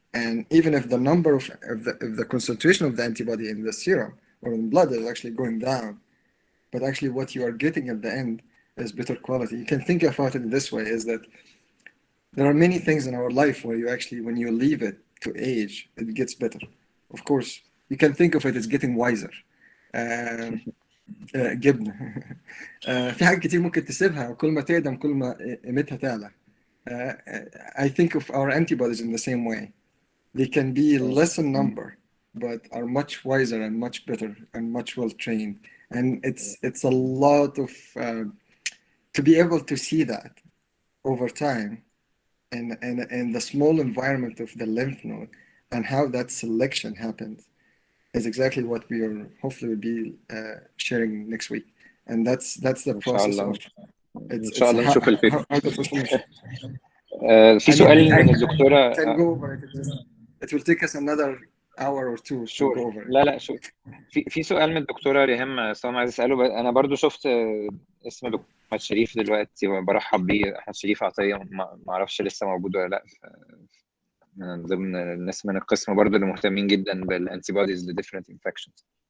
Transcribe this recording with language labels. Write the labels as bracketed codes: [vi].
[en] And even if the number of the concentration of the antibody in the serum or in blood is actually going down, but actually what you are getting at the end is better quality. You can think about it this way, is that there are many things in our life where you actually, when you leave it to age, it gets better. Of course, you can think of it as getting wiser. [ar] جبنة. في حاجات كتير ممكن تسيبها وكل ما تقدم كل ما قيمتها تعلى. [en] I think of our antibodies in the same way. They can be less in number, but are much wiser and much better and much well trained. And it's a lot of to be able to see that over time, and the small environment of the lymph node and how that selection happens is exactly what we are hopefully will be sharing next week. And that's the process of [ar] إن شاء الله نشوف الفيديو. [en] how the transformation. [ar] في سؤال من الدكتورة. [en] Can go over it. It will take us another hour or two to go over it. [ar] لا شو في سؤال من الدكتورة ريهام صام عايز أسأله. أنا برضو شفت اسم دكتور أحمد شريف دلوقتي وبرحب بيه. أحمد شريف عطية ما أعرفش لسه موجود ولا لأ، من ضمن الناس من القسم برضو اللي مهتمين جدا بالانتيبوديز لديفرنت انفكشنز.